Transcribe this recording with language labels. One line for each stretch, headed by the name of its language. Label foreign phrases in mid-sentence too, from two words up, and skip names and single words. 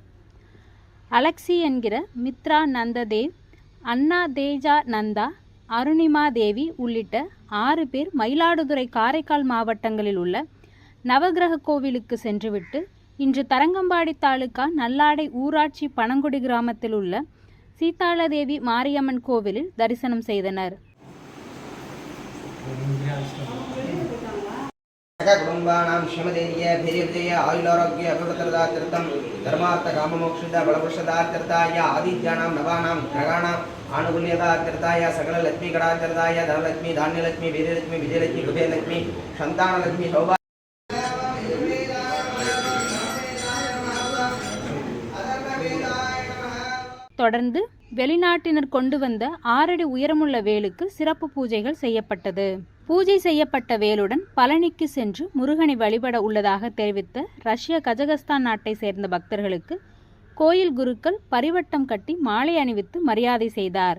Tamil: அலெக்சி என்கிற மித்ரா நந்ததேவ், அண்ணா தேஜா நந்தா, அருணிமா தேவி உள்ளிட்ட 6 பேர் மயிலாடுதுறை, காரைக்கால் மாவட்டங்களில் உள்ள நவகிரக கோவிலுக்கு சென்றுவிட்டு இன்று தரங்கம்பாடி தாலுகா நல்லாடை ஊராட்சி பனங்குடி கிராமத்தில் உள்ள சீதாலாதேவி மாரியம்மன் கோவிலில் தரிசனம் செய்தனர்.
Sanskrit: कुटुंबानां क्षमधैर्य धैर्यविजय आयुरारोग्य अभिवृद्धिदात्यर्थं धर्मार्थ काममोक्षद बलपुरुषदात्यर्थाय आदित्यानां नवानां ग्रहाणां आनुकूल्यदात्यर्थाय सकल लक्ष्मी कडात्यर्थाय धनलक्ष्मी धान्यलक्ष्मी वीरलक्ष्मी विजयलक्ष्मी कुबेरलक्ष्मी संतानलक्ष्मी सौभाग्य
Tamil: தொடர்ந்து வெளிநாட்டினர் கொண்டு வந்த 6 அடி உயரமுள்ள வேலுக்கு சிறப்பு பூஜைகள் செய்யப்பட்டது. பூஜை செய்யப்பட்ட வேலுடன் பழனிக்கு சென்று முருகனை வழிபட உள்ளதாக தெரிவித்த ரஷ்ய கஜகஸ்தான் நாட்டை சேர்ந்த பக்தர்களுக்கு கோயில் குருக்கள் பரிவட்டம் கட்டி மாலை அணிவித்து மரியாதை செய்தார்.